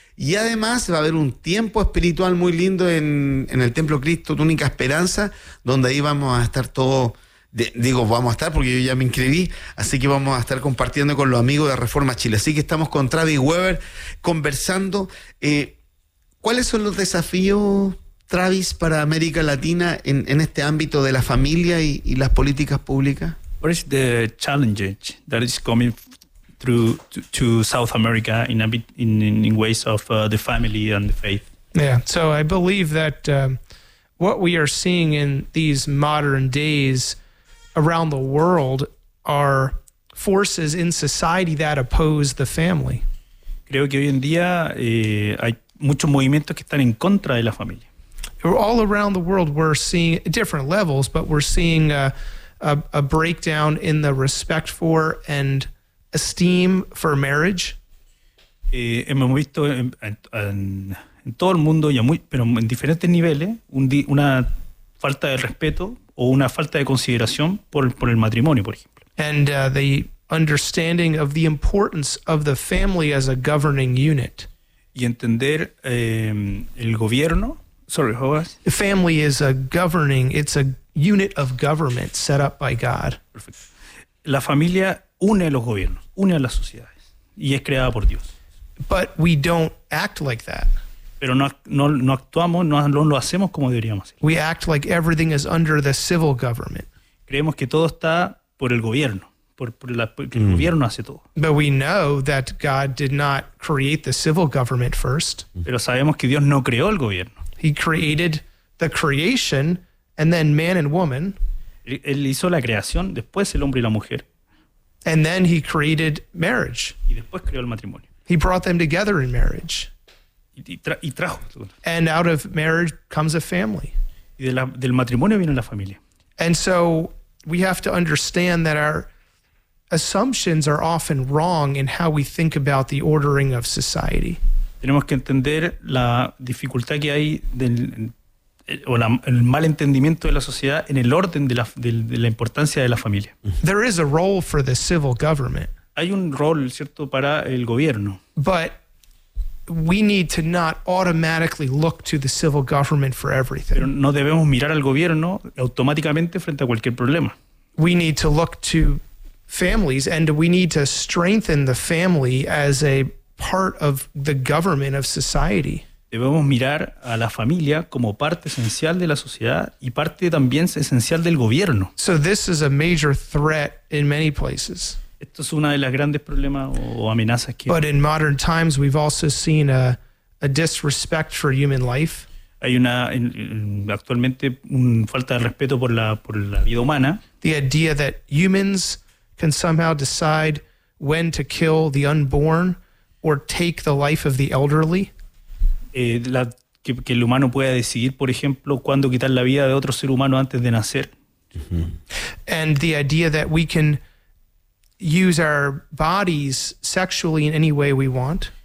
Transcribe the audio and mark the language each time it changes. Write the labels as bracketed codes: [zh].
[es] Y además va a haber un tiempo espiritual muy lindo en el Templo Cristo, tu única esperanza, donde ahí vamos a estar todos, vamos a estar porque yo ya me inscribí, así que vamos a estar compartiendo con los amigos de Reforma Chile. Así que estamos con Travis Weber conversando. ¿Cuáles son los desafíos, Travis, para América Latina en este ámbito de la familia y las políticas públicas? [en] What is the challenge that is coming through to South America in ways of the family and the faith? Yeah, so I believe that what we are seeing in these modern days around the world are forces in society that oppose the family. [es] Creo que hoy en día hay muchos movimientos que están en contra de la familia. [en] All around the world we're seeing different levels, but we're seeing a breakdown in the respect for and esteem for marriage. [es] Hemos visto en todo el mundo y pero en diferentes niveles una falta de respeto o una falta de consideración por el matrimonio, por ejemplo. [en] And the understanding of the importance of the family as a governing unit. [es] Y entender el gobierno. [en] Sorry, how was? The family is a governing. It's a unit of government set up by God. Perfect. [es] La familia une a los gobiernos, une a las sociedades y es creada por Dios. [en] But we don't act like that. [es] Pero no actuamos, no lo hacemos como deberíamos. [en] We act like everything is under the civil government. [es] Creemos que todo está por el gobierno, porque el gobierno hace todo. [en] But we know that God did not create the civil government first. [es] Pero sabemos que Dios no creó el gobierno. [en] He created the creation And then man and woman. [es] Él hizo la creación, después el hombre y la mujer. [en] And then he created marriage. [es] Y después creó el matrimonio. [en] He brought them together in marriage. [es] Y trajo. [en] And out of marriage comes a family. [es] Y del matrimonio viene la familia. [en] And so we have to understand that our assumptions are often wrong in how we think about the ordering of society. [es] Tenemos que entender la dificultad que hay el mal entendimiento de la sociedad en el orden de la importancia de la familia. [en] There is a role for the civil government. [es] Hay un rol, ¿cierto?, para el gobierno. [en] But we need to not automatically look to the civil government for everything. [es] Pero no debemos mirar al gobierno automáticamente frente a cualquier problema. [en] We need to look to families, and we need to strengthen the family as a part of the government of society. [es] Debemos mirar a la familia como parte esencial de la sociedad y parte también esencial del gobierno. [en] So this is a major threat in many places. [es] Esto es una de las grandes problemas o amenazas que. [en] But in modern times, we've also seen a disrespect for human life. [es] Hay una actualmente un falta de respeto por la vida humana. [en] The idea that humans can somehow decide when to kill the unborn or take the life of the elderly. [es] Que el humano pueda decidir, por ejemplo, cuándo quitar la vida de otro ser humano antes de nacer. Mm-hmm. [en] And the idea that we can use our bodies sexually in any way we want.